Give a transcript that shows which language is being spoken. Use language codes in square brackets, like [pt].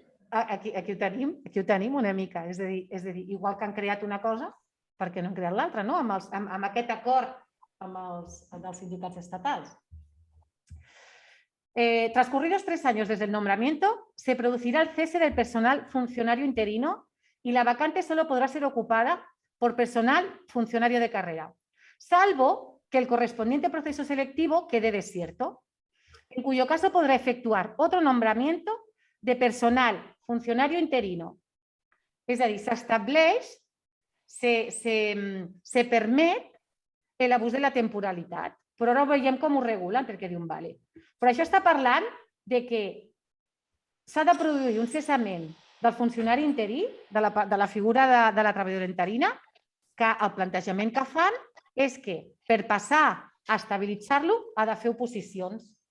[ca] Aquí ho tenim una mica. És a dir, igual que han creat una cosa, per què no han creat l'altra, amb aquest acord amb els sindicats estatals. [es] Transcurridos 3 años desde el nombramiento, se producirá el cese del personal funcionario interino y la vacante solo podrá ser ocupada por personal funcionario de carrera, salvo que el correspondiente proceso selectivo quede desierto, en cuyo caso podrá efectuar otro nombramiento de personal funcionario interino. [ca] És a dir, s'estableix, se permet l'abús de la temporalitat, però ara veiem com ho regulen, perquè diuen, vale. Però això està parlant de que s'ha de produir un cessament del funcionari interí, de la figura de la treballadora interina, que el plantejament que fan és que per passar a estabilitzar-lo ha de fer oposicions.